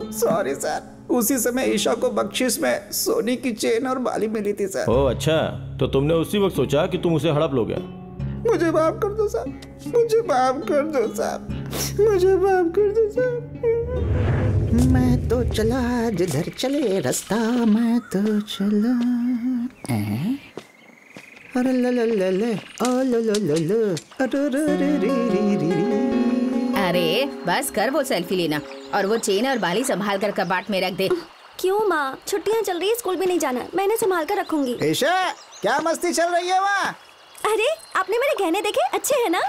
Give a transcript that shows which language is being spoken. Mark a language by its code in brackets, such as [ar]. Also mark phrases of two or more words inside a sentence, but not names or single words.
[en] sorry sir, [hi] उसी समय ईशा को बख्शिश में सोने की चेन और बाली मिली थी सर। ओह अच्छा, तो तुमने उसी वक्त सोचा कि तुम उसे हड़प लोगे। मुझे माफ कर दो सर, मुझे माफ कर दो सर, मुझे माफ कर दो सर। मैं तो चला जिधर चले रास्ता, मैं तो चला। अरे ल ल ल ल ओ ल ल ल ल अरे रे रे रे रे रे। अरे बस कर वो सेल्फी लेना और वो चेन और बाली संभाल कर कबाट में रख दे। क्यों माँ, छुट्टियाँ चल रही है, स्कूल भी नहीं जाना, मैंने संभाल कर रखूंगी। ईशा, क्या मस्ती चल रही है वहाँ? अरे आपने मेरे गहने देखे, अच्छे हैं ना?